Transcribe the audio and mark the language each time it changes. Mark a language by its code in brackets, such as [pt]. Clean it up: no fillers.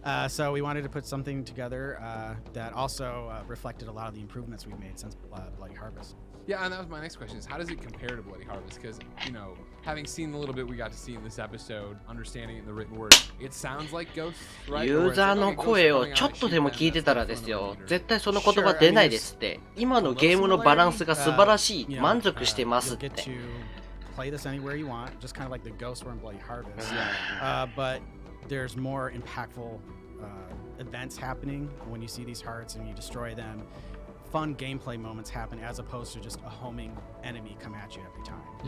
[en] So we wanted to put something together that also reflected a lot of the improvements we've made since Bloody Harvest. Yeah, and that was my next question is how does it compare to Bloody Harvest? Because, you know, having seen the little bit we got to see in this episode, understanding it in the written word, it sounds like Ghosts, right? [ja] ユーザーの声をちょっとでも聞いてたらですよ、絶対その言葉出ないですって。今のゲームのバランスが素晴らしい、満足してますって。 [en] Play this anywhere you want, just kind of like the Ghosts were in Bloody Harvest. But there's more impactful events happening when you see these hearts and you destroy them. Fun gameplay moments happen as opposed to just a homing enemy come at you every time.